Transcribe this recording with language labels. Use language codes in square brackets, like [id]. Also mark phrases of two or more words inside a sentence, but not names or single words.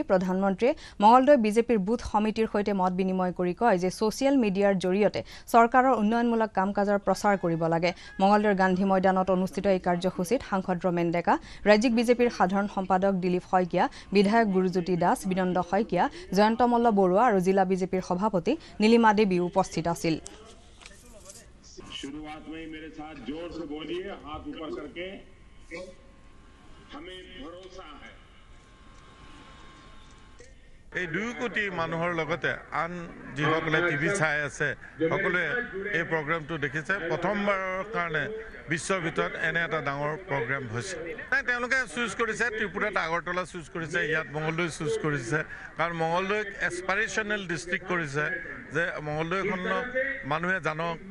[as] প্ৰধানমন্ত্ৰীয়ে মঙলদৈ বিজেপিৰ বুথ সমিতিৰ সৈতে মত বিনিময় কৰি কয় যে ছ'চিয়েল মিডিয়াৰ জৰিয়তে চৰকাৰৰ উন্নয়নমূলক কাম-কাজৰ প্ৰচাৰ কৰিব লাগে মঙলদৈৰ গান্ধী ময়দানত অনুষ্ঠিত এই কাৰ্যসূচীত সাংসদ ৰমেন ডেকা ৰাজ্যিক বিজেপিৰ সাধাৰণ সম্পাদক দিলীপ শইকীয়া বিধায়ক গুৰুজ্যোতি দাস বিনন্দ শইকীয়া জয়ন্ত মল্ল বৰুৱা আৰু জিলা বিজেপিৰ সভাপতি নীলিমা দেৱী উপস্থিত আছিল [hi] शुरुआत में मेरे साथ जोर से बोलिए हाथ ऊपर करके हमें भरोसा है [as] এই 2 কোটি মানুহৰ লগতে আন যিসকলে টিভি চাই আছে সকলোৱে এই প্ৰগ্ৰামটো দেখিছে প্ৰথমবাৰৰ কাৰণে বিশ্বৰ ভিতৰত এনে এটা ডাঙৰ প্ৰগ্ৰাম হৈছে তেওঁলোকে চুজ কৰিছে ত্ৰিপুৰাত আগৰতলা চুজ কৰিছে ইয়াত মঙলদৈ চুজ কৰিছে কাৰণ মঙলদৈক [en] aspirational district [as] কৰিছে যে মঙলদৈখনক মানুহে জানক